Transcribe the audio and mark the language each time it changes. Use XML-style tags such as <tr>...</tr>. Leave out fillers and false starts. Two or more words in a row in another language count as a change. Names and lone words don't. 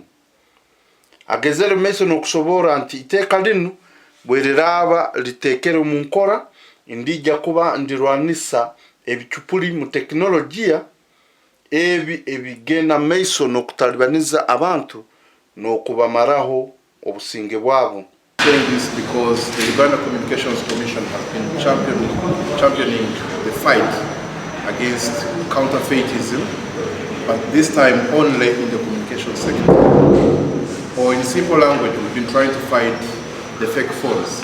<ttj>Agezere meiso no kusobora nti iteka lino bwereraba litekere mu nkora indijja kuba ndirwanisa ebichupuli mu teknolojia ebigenda meiso no kutalibaniza abantu no kubamaraho obusinge bwabo.</ttj> <en>Saying this because the Uganda Communications Commission has been championing the fight against counterfeitism, but this time only in the communication sector. Or in simple language, we've been trying to fight the fake phones.</en>